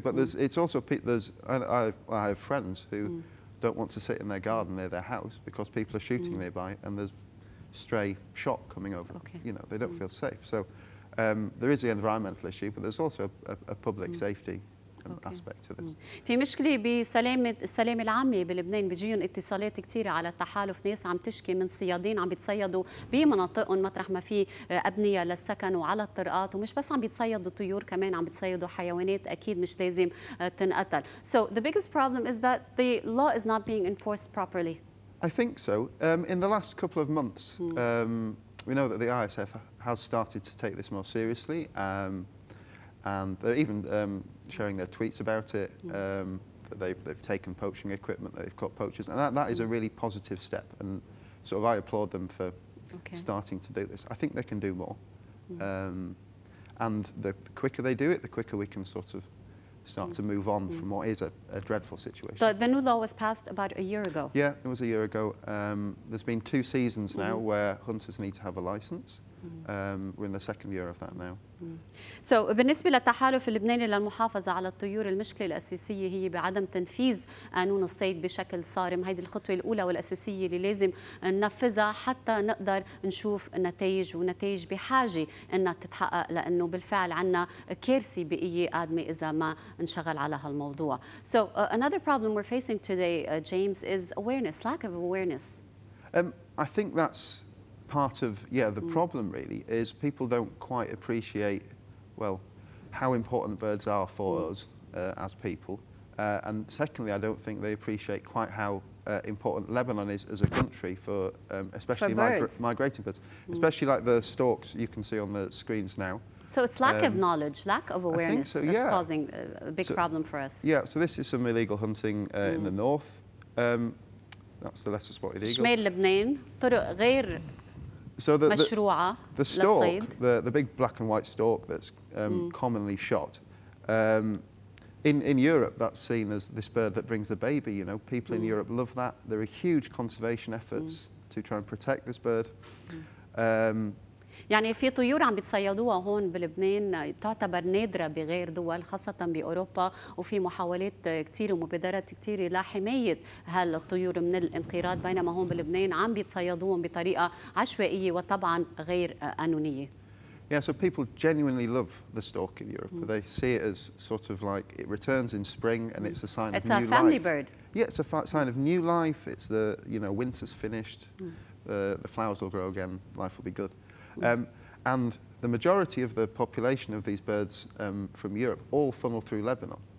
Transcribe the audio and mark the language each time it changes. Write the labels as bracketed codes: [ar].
[en] But it's also I have friends who don't want to sit in their garden near their house because people are shooting nearby and there's stray shot coming over. You know, they don't feel safe. So there is the environmental issue, but there's also a public safety aspect to this. [ar] في مشكلة السلامة العامة بلبنان، بيجيهم اتصالات كثيرة على التحالف، ناس عم تشكي من صيادين عم بيتصيدوا بمناطقهم مطرح ما في أبنية للسكن وعلى الطرقات، ومش بس عم بيتصيدوا طيور، كمان عم بيتصيدوا حيوانات أكيد مش لازم تنقتل. [en] So the biggest problem is that the law is not being enforced properly. I think so. In the last couple of months, we know that the ISF has started to take this more seriously. And they're even sharing their tweets about it, that they've taken poaching equipment, they've caught poachers, and that is a really positive step, and sort of I applaud them for starting to do this. I think they can do more, and the quicker they do it, the quicker we can sort of start to move on from what is a dreadful situation. The new law was passed about a year ago. Yeah, it was a year ago. There's been 2 seasons now where hunters need to have a license. We're in the second year of that now. So [ar] بالنسبة للتحالف اللبناني للمحافظة على الطيور، المشكلة الأساسية هي بعدم تنفيذ قانون الصيد بشكل صارم. هذه الخطوة الأولى والأساسية اللي لازم ننفذها حتى نقدر نشوف نتائج، ونتائج بحاجة أنها تتحقق، لأنه بالفعل عنا كارثة بيئية قادمة إذا ما انشغل على هالموضوع. [en] So another problem we're facing today, James, is awareness, lack of awareness. I think that's part of the problem really is people don't quite appreciate how important birds are for us as people, and secondly I don't think they appreciate quite how important Lebanon is as a country for especially migrating birds, especially like the storks you can see on the screens now. So it's lack of knowledge, lack of awareness that's causing a big problem for us. Yeah, so this is some illegal hunting in the north. That's the lesser spotted eagle. [ar] شمال لبنان طرق غير [en] So the stork, the big black and white stork that's commonly shot, in Europe that's seen as this bird that brings the baby. You know, people in Europe love that. There are huge conservation efforts to try and protect this bird. [ar] يعني في طيور عم بتصيدوها هون بلبنان تعتبر نادرة بغير دول خاصة بأوروبا، وفي محاولات كثير ومبادرات كثيرة لحماية هالطيور من الانقراض، بينما هون بلبنان عم بيتصيدوهم بطريقة عشوائية وطبعا غير قانونية. [en] Yeah, so people genuinely love the stork in Europe. They see it as sort of like it returns in spring and it's a sign of new life. It's a family bird. Yeah, it's a sign of new life. It's the, winter's finished, the flowers will grow again, life will be good. And the majority of the population of these birds from Europe all funnel through Lebanon,